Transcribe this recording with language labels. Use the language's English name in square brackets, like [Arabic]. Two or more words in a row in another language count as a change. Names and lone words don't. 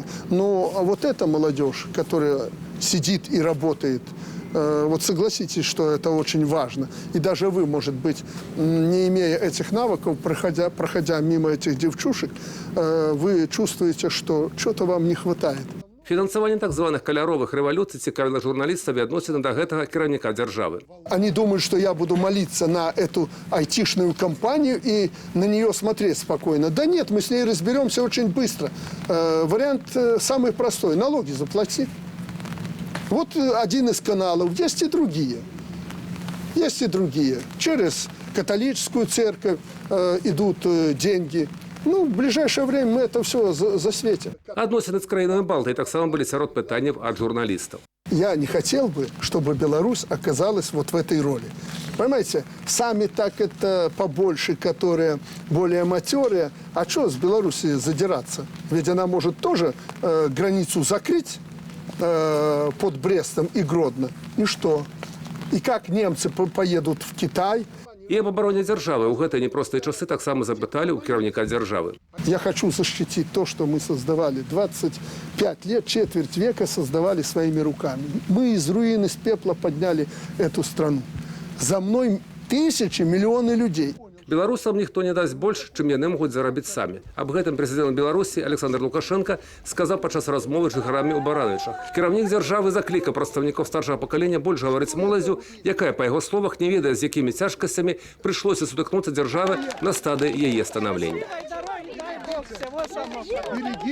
[Russian] Но вот эта молодежь, которая сидит и работает, вот согласитесь, что это очень важно. И даже вы, может быть, не имея этих навыков, проходя мимо этих девчушек, вы чувствуете, что что-то вам не хватает. [Belarusian] Фінансаванне так званых каляровых рэвалюцый цікавіла журналістаў і адносіны да гэтага кіраўніка дзяржавы. [Russian] Они думают, что я буду молиться на эту айтишную компанию и на нее смотреть спокойно. Да нет, мы с ней разберемся очень быстро. Вариант самый простой. Налоги заплати. Вот один из каналов. Есть и другие. Есть и другие. Через католическую церковь идут деньги. Ну, в ближайшее время мы это все засветим. [Belarusian] Адносіны з краінамі Балтыі таксама былі сярод пытанняў ад журналістаў. [Russian] Я не хотел бы, чтобы Беларусь оказалась вот в этой роли. Понимаете, сами так это побольше, которые более матерые. А что с Беларуси задираться? Ведь она может тоже границу закрыть под Брестом и Гродно. И что? И как немцы поедут в Китай? [Belarusian] І аб абароне дзяржавы ў гэтыя непростыя часы таксама запыталі ў кіраўніка дзяржавы. [Russian] Я хочу защитить то, что мы создавали. 25 лет, четверть века создавали своими руками. Мы из руин, из пепла подняли эту страну. За мной тысячи, миллионы людей. [Belarusian] Беларусам ніхто не дасть больш, чым яны могуць зарабіць самі. Аб гэтым прэзідэнт Беларусі Александр Лукашенко сказаў падчас размовы з жыхарамі ў Баранычах. Кіраўнік дзяржавы заклікаў прадстаўнікоў старшага пакалення больш гаварыць з моладзю, якая, па яго словах, не ведае, з якімі цяжкасцямі прыйшлося сутыкнуцца дзяржавы на стадыі яе станаўлення.